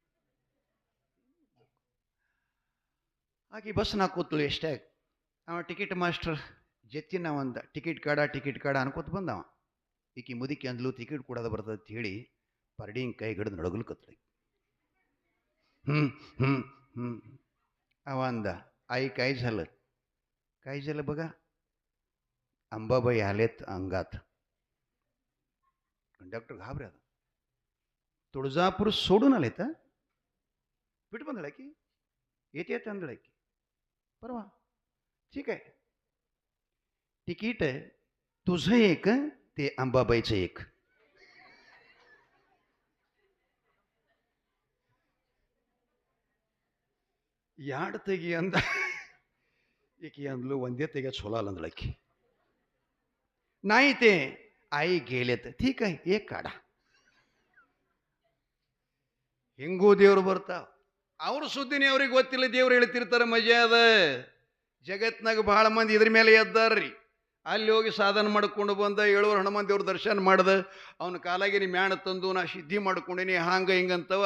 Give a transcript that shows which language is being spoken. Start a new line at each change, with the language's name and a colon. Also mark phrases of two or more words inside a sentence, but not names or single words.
Kannada: ಆಕೆ ಬಸ್ನ ಕೂತಳು. ಎಷ್ಟೇ ಅವ ಟಿಕೆಟ್ ಮಾಸ್ಟರ್ ಜತ್ತಿನ ಒಂದ ಟಿಕೆಟ್ ಕಾಡ ಅನ್ಕೋತ ಬಂದವ. ಈಕಿ ಮುದುಕಿ ಅಂದ್ಲು ಟಿಕೆಟ್ ಕೊಡೋದು ಬರ್ತದೆ ಅಂತ ಹೇಳಿ ಪರಡಿ ಹಿಂಗೆ ಕೈ ಹಿಡಿದು ನಡಗಲು ಕತ್ತಳಿ. ಅವ ಅಂದ,
Marathi: आई काय झालं बघा. अंबाबाई आलेत अंगात. कंडक्टर घाबरे. तुळजापूर सोडून आलेत. पीठ बंदळ की येते तांदळ की परवा. ठीक आहे, तिकीट तुझं एक ते अंबाबाईचं एक.
Kannada: ಯಾಡ್ ತೆಗಿ ಅಂದ. ಈಕಿ ಅಂದ್ಲು ಒಂದೇ ತೆಗೆ ಚೊಲೋ ಅಲ್ಲ ಅಂದಳಕಿ.
Marathi: नाही ते आई गेलेत. ठीक आहे एक काढा.
Kannada: ಹಿಂಗೂ ದೇವ್ರು ಬರ್ತಾವ. ಅವ್ರ ಸುದ್ದಿನೇ ಅವ್ರಿಗೆ ಗೊತ್ತಿಲ್ಲ, ದೇವ್ರು ಹೇಳ್ತಿರ್ತಾರೆ. ಮಜಾ ಅದ. ಜಗತ್ನಾಗ ಬಹಳ ಮಂದಿ ಇದ್ರ ಮೇಲೆ ಎದ್ದಾರ್ರಿ. ಅಲ್ಲಿ ಹೋಗಿ ಸಾಧನ ಮಾಡ್ಕೊಂಡು ಬಂದ 7 ಹನುಮಾನ್ ದೇವ್ರ ದರ್ಶನ ಮಾಡ್ದ. ಅವನ ಕಾಲಾಗಿನ ಮ್ಯಾಣ ತಂದು ನಾ ಸಿದ್ಧಿ ಮಾಡ್ಕೊಂಡಿನಿ ಹಾಂಗ ಹಿಂಗಂತವ.